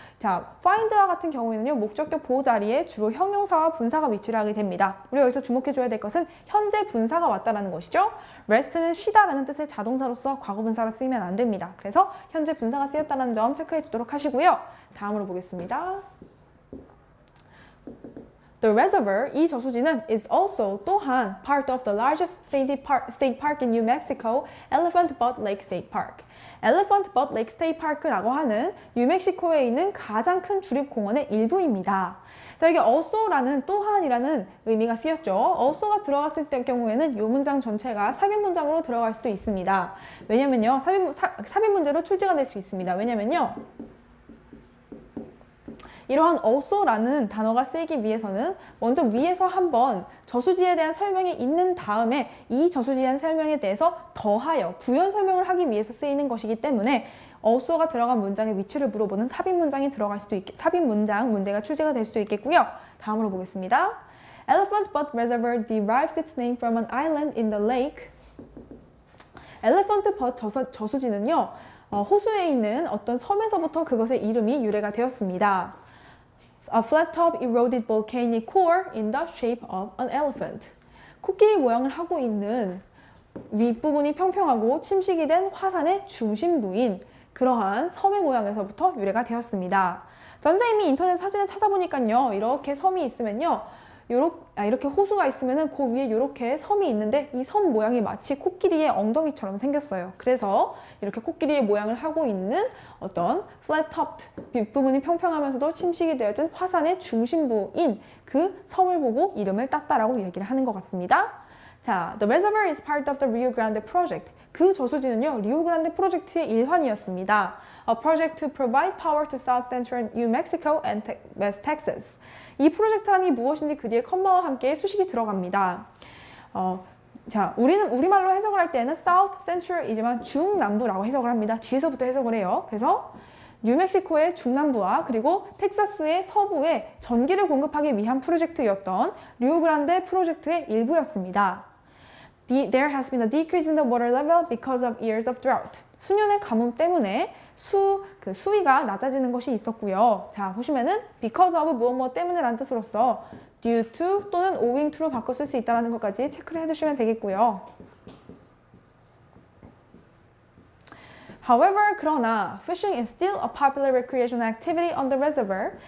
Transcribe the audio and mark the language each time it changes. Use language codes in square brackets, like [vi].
[ko] 자, find와 같은 경우에는요, 목적격 보호 자리에 주로 형용사와 분사가 위치를 하게 됩니다. 우리가 여기서 주목해줘야 될 것은 현재 분사가 왔다라는 것이죠. rest는 쉬다라는 뜻의 자동사로서 과거분사로 쓰이면 안 됩니다. 그래서 현재 분사가 쓰였다는 점 체크해 주도록 하시고요. 다음으로 보겠습니다. [en] The reservoir, [ko] 이 저수지는 [en] is also [ko] 또한 [en] part of the largest state park in New Mexico, Elephant Butt Lake State Park. [ko] Elephant Butt Lake State Park라고 하는 뉴멕시코에 있는 가장 큰 주립공원의 일부입니다. 자, 여기 also라는 또한이라는 의미가 쓰였죠. also가 들어갔을 때 경우에는 이 문장 전체가 삽입 문장으로 들어갈 수도 있습니다. 왜냐면요, 삽입 문제로 출제가 될 수 있습니다. 왜냐면요, 이러한 also라는 단어가 쓰이기 위해서는 먼저 위에서 한번 저수지에 대한 설명이 있는 다음에 이 저수지에 대한 설명에 대해서 더하여 부연 설명을 하기 위해서 쓰이는 것이기 때문에 also가 들어간 문장의 위치를 물어보는 삽입 문장이 들어갈 수도 삽입 문장 문제가 출제가 될 수도 있겠고요. 다음으로 보겠습니다. [en] Elephant Butt Reservoir derives its name from an island in the lake. [ko] Elephant Butt 저수지는요, 호수에 있는 어떤 섬에서부터 그것의 이름이 유래가 되었습니다. [en] A flat-top eroded volcanic core in the shape of an elephant. [ko] 코끼리 모양을 하고 있는 윗부분이 평평하고 침식이 된 화산의 중심부인 그러한 섬의 모양에서부터 유래가 되었습니다. 선생님이 인터넷 사진을 찾아보니까요, 이렇게 섬이 있으면요, 이렇게 호수가 있으면은 그 위에 이렇게 섬이 있는데 이 섬 모양이 마치 코끼리의 엉덩이처럼 생겼어요. 그래서 이렇게 코끼리의 모양을 하고 있는 어떤 flat-topped, 윗부분이 평평하면서도 침식이 되어진 화산의 중심부인 그 섬을 보고 이름을 땄다라고 얘기를 하는 것 같습니다. [en] 자, the reservoir is part of the Rio Grande project. [ko] 그 저수지는요, 리오그란데 프로젝트의 일환이었습니다. [en] A project to provide power to South Central New Mexico and West Texas. [ko] 이 프로젝트라는 게 무엇인지 그 뒤에 컴마와 함께 수식이 들어갑니다. 자, 우리는 우리말로 해석을 할 때는 South Central이지만 중남부라고 해석을 합니다. 뒤에서부터 해석을 해요. 그래서 뉴멕시코의 중남부와 그리고 텍사스의 서부에 전기를 공급하기 위한 프로젝트였던 리오그란데 프로젝트의 일부였습니다. [en] There has been a decrease in the water level because of years of drought. [ko] 수년의 가뭄 때문에 수위가 낮아지는 것이 있었고요. 자, 보시면은 because of 무엇 때문에 라는 뜻으로서 due to 또는 owing to로 바꿔 쓸 수 있다는 것까지 체크를 해두시면 되겠고요. [en] However, [ko] 그러나 [en] fishing is still a popular recreational activity on the reservoir.